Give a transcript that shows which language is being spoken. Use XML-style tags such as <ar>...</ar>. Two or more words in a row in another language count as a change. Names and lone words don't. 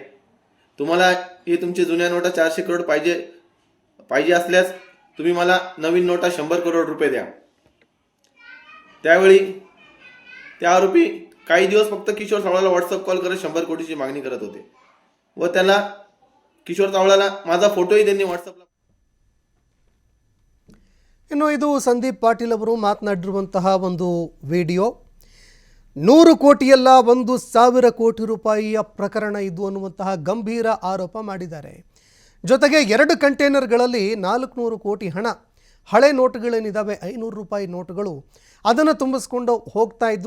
<mr>तुम्हाला हे तुमचे जुन्या नोटा 400 करोड पाहिजे असल्यास तुम्ही मला नवीन नोटा 100 करोड रुपये द्या. त्यावेळी त्या आरोपी काही दिवस फक्त किशोर सावळ्याला व्हॉट्सअप कॉल करत 100 कोटीची मागणी करत होते व त्याला किशोर सावळ्याला माझा फोटोही त्यांनी व्हॉट्सअपला.</mr> <kn>ಇನ್ನು ಇದು ಸಂದೀಪ್ ಪಾಟೀಲ್ ಅವರು ಮಾತನಾಡಿರುವಂತಹ ಒಂದು ವಿಡಿಯೋ. 100 ಕೋಟಿಯಲ್ಲ, 1,000 ಕೋಟಿ ರೂಪಾಯಿಯ ಪ್ರಕರಣ ಇದು ಅನ್ನುವಂತಹ ಗಂಭೀರ ಆರೋಪ ಮಾಡಿದ್ದಾರೆ. ಜೊತೆಗೆ 2 ಕಂಟೈನರ್ಗಳಲ್ಲಿ 400 ಕೋಟಿ ಹಣ, ಹಳೆ ನೋಟುಗಳೇನಿದ್ದಾವೆ 500 ರೂಪಾಯಿ ನೋಟುಗಳು, ಅದನ್ನು ತುಂಬಿಸ್ಕೊಂಡು ಹೋಗ್ತಾ ಇದ್ರು.</kn>